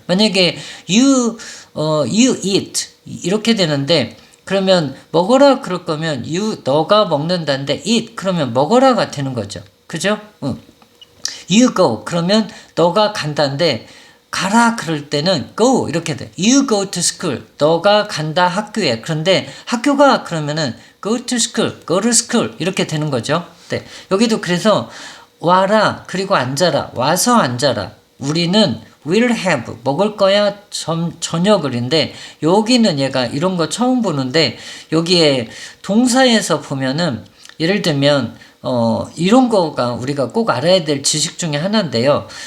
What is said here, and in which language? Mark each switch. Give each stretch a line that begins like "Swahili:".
Korean: 만약에 you eat 이렇게 되는데 그러면 먹어라 그럴 거면 너가 먹는다는데 eat 그러면 먹어라가 되는 거죠. 그죠? You go 그러면 너가 간다인데 가라 그럴 때는 go 이렇게 돼.
English: You go to school
Korean: 너가 간다 학교에. 그런데 학교가 그러면은
English: go to school, go to school
Korean: 이렇게 되는 거죠. 네. 여기도 그래서 와라 그리고 앉아라 와서 앉아라. 우리는 will have 먹을 거야 저녁을인데 여기는 얘가 이런 거 처음 보는데 여기에 동사에서 보면은 예를 들면 이런 거가 우리가 꼭 알아야 될 지식 중에 하나인데요.